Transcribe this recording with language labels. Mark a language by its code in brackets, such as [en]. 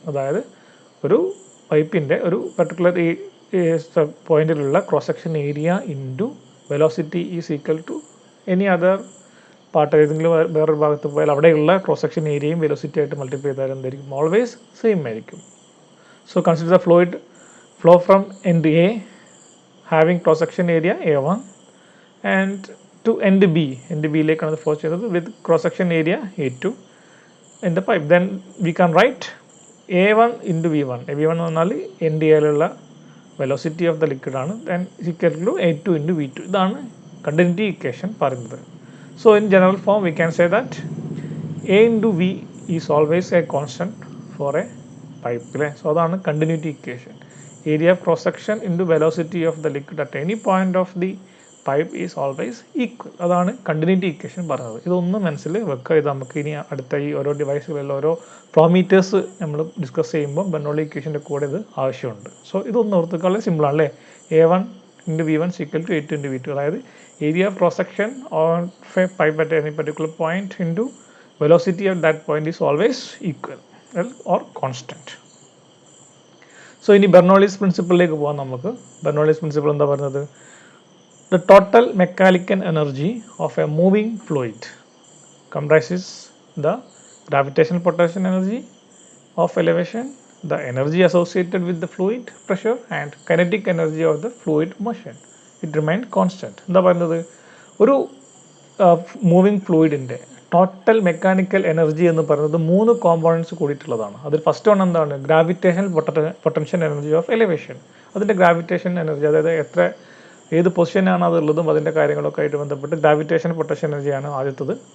[ml] അതായത് ഒരു പൈപ്പിൻ്റെ ഒരു particular പോയിന്റിലുള്ള cross section area into velocity is equal to any other part, ഏതെങ്കിലും വേറൊരു ഭാഗത്ത് പോയാൽ അവിടെയുള്ള ക്രോസ് സെക്ഷൻ ഏരിയയും വെലോസിറ്റി ആയിട്ട് മൾട്ടിപ്ലൈ ചെയ്താൽ എന്തായിരിക്കും, ഓൾവേസ് സെയിം ആയിരിക്കും. [en] so consider the flow from end A having cross section area A1 and to end [ml] ബിയിലേക്കാണ് flow ചെയ്യുന്നത് [en] With cross section area A2 in the pipe. Then we can write A1 into V1. [ml] V1 എന്ന് പറഞ്ഞാൽ end എയിലുള്ള velocity of the liquid ആണ്. [en] Then equal to A2 into V2. [ml] ഇതാണ് continuity equation പറയുന്നത്. [en] So in general form we can say that A into V is always a constant for a pipe അല്ലേ. So [ml] അതാണ് continuity equation. [en] Area of cross section into velocity of the liquid at any point of the pipe is always equal. [ml] അതാണ് continuity equation പറയുന്നത്. ഇതൊന്ന് മനസ്സിൽ വെക്കുക. ഇത് നമുക്ക് ഇനി അടുത്ത ഈ ഓരോ ഡിവൈസുകളിൽ ഓരോ ഫ്ലോ മീറ്റേഴ്സ് നമ്മൾ ഡിസ്കസ് ചെയ്യുമ്പോൾ ബെർണോളി ഇക്വേഷൻ്റെ കൂടെ ഇത് ആവശ്യമുണ്ട്. [en] so [ml] ഇതൊന്ന് ഓർത്തുಕೊಳ್ಳാൻ സിമ്പിളാണ് അല്ലേ. [en] A1 into V1 equal to A2 into V2. അതായത് area of cross section of a pipe at any particular point into velocity at that point is always equal or constant. [ml] So ഇനി Bernoulli's പ്രിൻസിപ്പിളിലേക്ക് പോകാം നമുക്ക്. Bernoulli's principle എന്താ പറയുന്നത്? [en] The total mechanical energy of a moving fluid comprises the gravitational potential energy of elevation, the energy associated with the fluid pressure and kinetic energy of the fluid motion. It remained constant. [ml] എന്താ പറയുന്നത്? ഒരു moving ഫ്ലൂയിഡിൻ്റെ total mechanical energy എന്ന് പറയുന്നത് 3 കോമ്പോണൻറ്റ്സ് കൂടിയിട്ടുള്ളതാണ്. അതിൽ first one എന്താണ്? [en] Gravitational potential energy of elevation. [ml] അതിൻ്റെ gravitation energy, അതായത് ഏത് പൊസിഷനാണ് അതുള്ളതും അതിൻ്റെ കാര്യങ്ങളൊക്കെ ആയിട്ട് ബന്ധപ്പെട്ട് ഗ്രാവിറ്റേഷൻ പൊട്ടൻഷ്യൽ എനർജിയാണ് ആദ്യത്തത്.